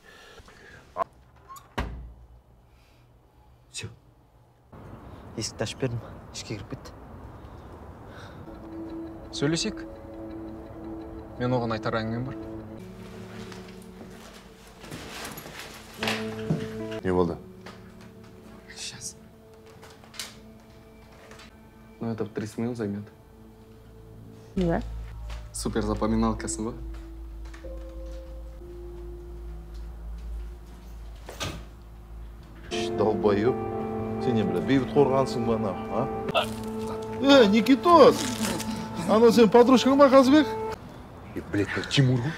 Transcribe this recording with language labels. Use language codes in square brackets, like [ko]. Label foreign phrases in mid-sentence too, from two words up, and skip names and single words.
[ru] Все. [kk] Есікті ашып бердім, ішке кіріп кетті. Сөйлесек? Мен оған айтар әңгімем бар. Не болды? [ru] Сейчас. Ну, это 30 минут займет. Да? [kk] Супер запоминалкасы ба? [ru] Долбоёб. [kk] Сен не, бля, бейбіт қорғансың ба нахуй, а? Никитос! Ана сен подружкаң ба, Қазбек? Блядь, Тимур ғой?